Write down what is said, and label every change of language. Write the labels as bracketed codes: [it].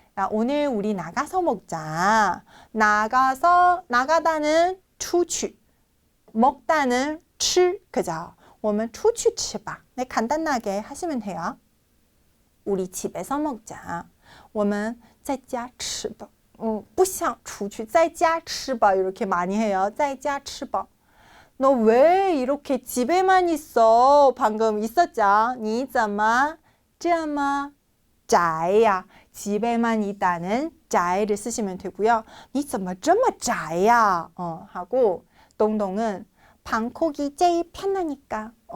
[ko] 오늘 우리 나가서 먹자. 나가다는 出去, 먹다는 吃, 그죠? [zh] 我们出去吃吧. [ko] 네, 간단하게 하시면 돼요. 우리 집에서 먹자. [zh] 我们在家吃吧. 不想出去在家吃吧 [ko] 이렇게 많이 해요. [zh] 在家吃吧. [ko] 너 왜 이렇게 집에만 있어? 방금 있었죠? [zh] 你怎么这么宅呀? [ko] 집에만 있다는 宅를 쓰시면 되고요. [zh] 你怎么这么宅呀? [ko] 하고 동동은 방콕이 제일 편하니까.